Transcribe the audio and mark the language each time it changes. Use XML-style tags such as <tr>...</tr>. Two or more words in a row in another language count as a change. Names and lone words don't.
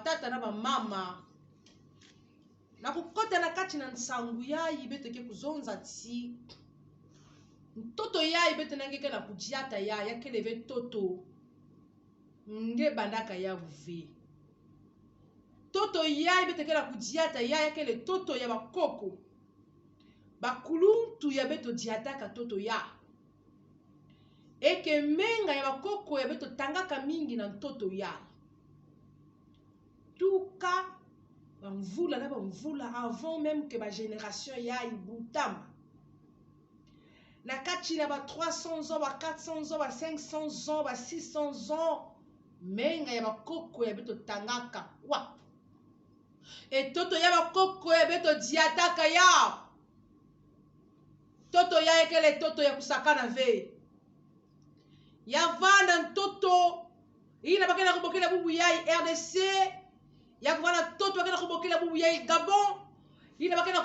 <ktu>na ba mama na kukota na kati na nsangu yayi beteke kuzonza ti toto yayi bete nangeke na kujiata ya yakeleve toto nge bandaka ya uve toto yayi beteke na kujiata ya yakele toto ya bakoko bakuluntu ya beto diataka toto ya eke menga ya bakoko ya beto tangaka mingi na toto ya tuka bamvula na bamvula</ktu> <fr>avant même que</fr> <ktu>ba génération ya ibutama na kati na ba 300 ans ba 400 ans ba 500 ans ba 600 ans menga ya bakoko ya beto tangaka wa et toto ya bakoko ya beto diataka ya toto ya ekele toto ya kusakana ve ya vanda toto ina bakena kubokela bubu ya RDC ya kuvana toto bakena kubokela bubu ya Gabon ina bakena</ktu>